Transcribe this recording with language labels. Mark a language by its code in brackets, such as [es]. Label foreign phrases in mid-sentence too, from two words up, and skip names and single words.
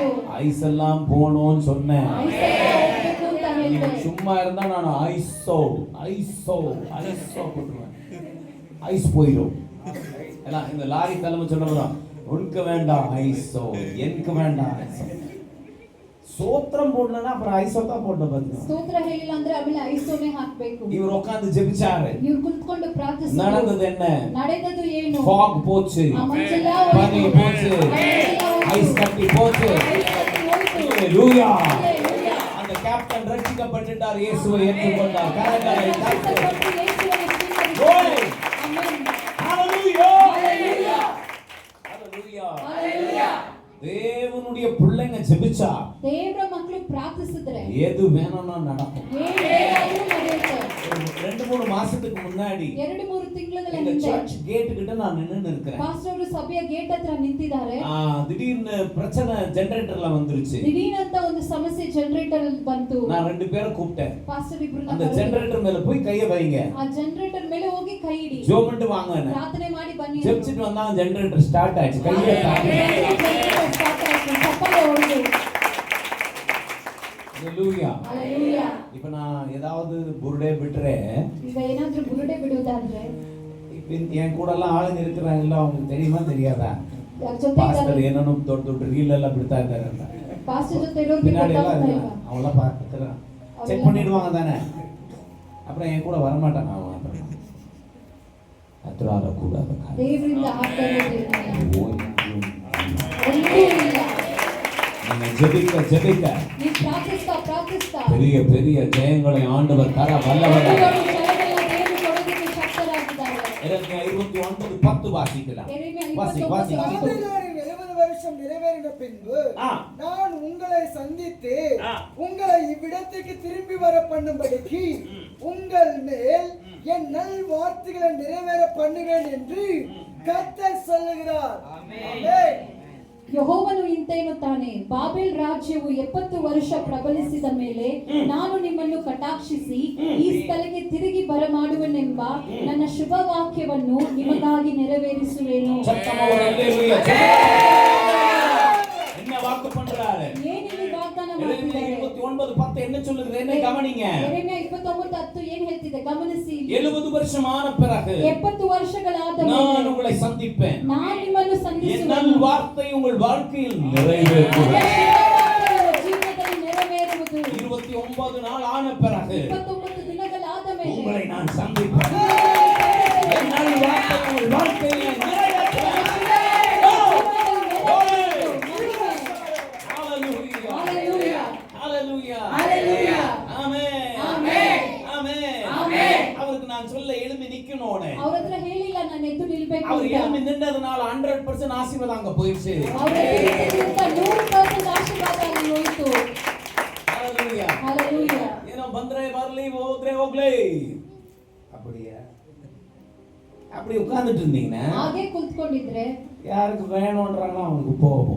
[ta] ஐஸ் எல்லாம் போகணும்னு சொன்னேன். [kn] ಐಸ್ ಎಲ್ಲ ಹೋಗ್ಬೇಕು ಅಂತ [ta] நீங்க [kn] ಹೇಳಿದೆ. [ta] சும்மா இருந்தா நான் ஐஸோ போட்டுருவேன், ஐஸ் போயிடும். ஏன்னா இந்த லாரி தலைமை சொல்றதுதான், உனக்கு வேண்டாம் ஐஸோ, எனக்கு வேண்டாம் ஐஸோ. சோத்திரம் போடலன்னா அப்புறம் ஐஸோ தான் போட பாத்தீங்க. [kn] ಸ್ತೋತ್ರ ಹೇಳಿಲ್ಲ ಅಂದ್ರೆ ಆಮೇಲೆ ಐಸೋನೆ ಹಾಕ್ಬೇಕು. [ta] இவர் உட்கார்ந்து ஜெபிச்சாரு. [kn] ಇವ್ರು ಕುಳಿತುಕೊಂಡು ಪ್ರಾರ್ಥಿಸಿದ್ರು. [ta] நடந்தது என்ன? [kn] ನಡೆದದು ಏನು? [ta] fog போச்சு, [kn] ಆ ಮಂಜೆಲ್ಲ [ta] பனி [kn] ಹೋಯ್ತು. [ta] போச்சு, [kn] ಮಂಜೆಲ್ಲ ಹೋಯ್ತು. [ta] ஐஸ் கட்டி போச்சு. [kn] ಐಸ್ ಕಟ್ಟಿ ಹೋಯ್ತು. [ta] ஹalleluya. [kn] ಹಲ್ಲೆಲೂಯಾ. [ta] அந்த கேப்டன் ரட்சிக்கப்பட்டார், இயேசுவை ஏற்றுக்கொண்டார். கரங்களை தட்டி [kn] ಕರ್ತನು ಯೇಸುವನ್ನು ಸ್ವೀಕರಿಸಿದನು. [en] Glory. [kn] ಆಮೆನ್. [ta] ஹalleluya. [kn] ಹಲ್ಲೆಲೂಯಾ. [ta] ஹalleluya. [kn] ಹಲ್ಲೆಲೂಯಾ. [ta] தேவனுடைய பிள்ளைங்க ஜெபிச்சா [kn] ದೇವರ ಮಕ್ಕಳು ಪ್ರಾರ್ಥಿಸಿದ್ರೆ [ta] எது வேணும்னா நடக்கும். [kn] ಏನು ಬೇಕಾದರೂ ನಡೆಯುತ್ತೆ. [ta] 2-3 மாசத்துக்கு முன்னாடி [kn] 2-3 ತಿಂಗಳ [ta] எங்க [kn] ಹಿಂದೆ [ta] சர்ச் கேட் கிட்ட நான் நின்னு இருக்கிறேன். [kn] ಪಾಸ್ಟರ್ ಅವರು ಸಭೆಯ ಗೇಟ್ ಹತ್ರ ನಿಂತಿದ್ದಾರೆ. [ta] திடீர்னு பிரச்சனை ஜெனரேட்டர்ல வந்துருச்சு. [kn] ದಿಢೀರಂತ ಒಂದು ಸಮಸ್ಯೆ ಜನರೇಟರ್ ಅಲ್ಲಿ ಬಂತು. [ta] நான் 2 பேரை கூப்பிட்டேன். [kn] ಪಾಸ್ಟರ್ ಇಬ್ರನ್ನ [ta] அந்த ஜெனரேட்டர் மேல போய் கைய வைங்க, [kn] ಆ ಜನರೇಟರ್ ಮೇಲೆ ಹೋಗಿ ಕೈ ಇಡಿ, [ta] ஜெபம் பண்ணிட்டு வாங்க. [kn] ಪ್ರಾರ್ಥನೆ ಮಾಡಿ ಬನ್ನಿ. [ta] ஜெபிச்சிட்டு வந்தாங்க, ஜெனரேட்டர் ஸ்டார்ட் ஆயிடுச்சு. கையை தாண்டி [kn] ಜನರೇಟರ್ ಸ್ಟಾರ್ಟ್ ಆಯ್ತು, ಚಪ್ಪಲಿ ಹೊಡೆದು. [en] Hallelujah. Hallelujah. [ta] இப்ப நான் ஏதாவது புருடே ಬಿಟ್ರೆ [kn] ಈಗ ಏನಾದ್ರೂ ಬುರುಡೆ ಬಿಡುವುದಾದ್ರೆ [ta] இப்ப என் கூட எல்லாம் ஆளுங்க இருக்கிறாங்கல்ல, அவங்களுக்கு தெரியுமா தெரியாதா? [kn] ಯಾರ ಜೊತೆ ಪಾಸ್ಟರ್ ಏನೋ ದೊಡ್ಡ ರೀಲ್ ಎಲ್ಲ ಬಿಡ್ತಾ ಇದ್ದಾರೆ ಅಂತ ಪಾಸ್ಟರ್ ಜೊತೆ ಇರೋರಿಗೆ [ta] பின்னாடி எல்லாம் [kn] ಗೊತ್ತಾಗ್ತಾ [ta] இருக்காங்க. [kn] ಇಲ್ವಾ? [ta] அவங்கள பார்த்துக்கலாம், செக் பண்ணிடுவாங்க தானே. அப்புறம் என் கூட வரமாட்டாங்க அவங்க. [kn] ಹತ್ರ ಕೂಡಾದ ದೇವರಿಂದ ಆಗ್ತಾಯಿರೋದಿಲ್ಲ. [ta] நீங்க ஜெபிக்க [kn] ನೀ ಪ್ರಾರ್ಥಿಸ್ತಾ [ta] பெரிய பெரிய ஜெயங்களை ஆண்டவர் தர வல்லவர். எரேமியா 29:10 வாசிக்கலாம். வாசி பாபிலோனின் 70 வருஷம் நிறைவேறின பின்பு நான் உங்களை சந்தித்து உங்களை இவ்விடத்துக்கு திரும்பி வர பண்ணும்படிக்கு உங்கள் மேல் என் நல் வார்த்தைகளை நிறைவேற பண்ணுவேன் என்று கர்த்தர் சொல்லுகிறார். ஆமென். [kn] ಯೆಹೋವನು ಇಂತೆನ್ನುತ್ತಾನೆ, ಬಾಬೆಲ್ ರಾಜ್ಯವು 70 ವರ್ಷ ಪ್ರಬಲಿಸಿದ ಮೇಲೆ ನಾನು ನಿಮ್ಮನ್ನು ಕಟಾಕ್ಷಿಸಿ ಈ ಸ್ಥಳಕ್ಕೆ ತಿರುಗಿ ಬರಮಾಡುವೆನೆಂಬ ನನ್ನ ಶುಭ ವಾಕ್ಯವನ್ನು ನಿಮಗಾಗಿ ನೆರವೇರಿಸುವೆನು. [ta] என்ன வாக்கு பண்றாரு? [kn] ಏನಿಲ್ಲಿ ವಾಗ್ದಾನ [ta] எரேமியா [kn] ಮಾಡ್ತಿದ್ದಾರೆ? [ta] 29:10 என்ன சொல்லுது? என்ன கவனிங்க. [kn] ಯೆರೆಮೀಯ 29:10 ಏನು ಹೇಳ್ತಿದೆ ಗಮನಿಸಿ. [ta] 70 வருஷமான பிறகு [kn] 70 ವರ್ಷಗಳಾದ [ta] நான் [kn] ಮೇಲೆ [ta] உங்களை சந்திப்பேன். [kn] ನಾನು ನಿಮ್ಮನ್ನು [ta] என் [kn] ಸಂಧಿಸುವೆನು. [ta] நல் வார்த்தை உங்கள் வாழ்க்கையில் நிறைவேறும். [kn] ಜೀವನದಲ್ಲಿ ನೆರವೇರುವುದು. [ta] 29 நாள் ஆன பிறகு [kn] 29 ದಿನಗಳಾದ ಮೇಲೆ [ta] உங்களை நான் சந்திப்பேன். என் நல் வார்த்தை உங்கள் வாழ்க்கையில் நிறைவேறும். அவருக்கு நான் சொல்ல எழும்பி நிக்கணும். [kn] ಅವ್ರ ಹತ್ರ ಹೇಳಿಲ್ಲ ನಾನು ಎದ್ದು ನಿಲ್ಬೇಕು [ta] அவர் [kn] ಅಂತ. [ta] எழும்பி நின்றதுனால 100% ஆசீர்வாதம் அங்க போயிடுச்சு. [kn] ಅವ್ರ ಎದ್ದಿದ್ದರಿಂದ 100% ಆಶೀರ್ವಾದ ಅಲ್ಲಿ ಹೋಯಿತು. [ta] ஹalleluya. [en] Hallelujah. [kn] ಏನೋ ಬಂದ್ರೆ ಬರಲಿ, ಹೋದ್ರೆ ಹೋಗ್ಲಿ, [ta] அப்படி உட்கார்ந்துட்டு இருந்தீங்கன்னா [kn] ಹಾಗೆ ಕುಳಿತುಕೊಂಡಿದ್ರೆ [ta] யாருக்கு வேணும்ன்றாங்களோ அவங்களுக்கு போவோம்.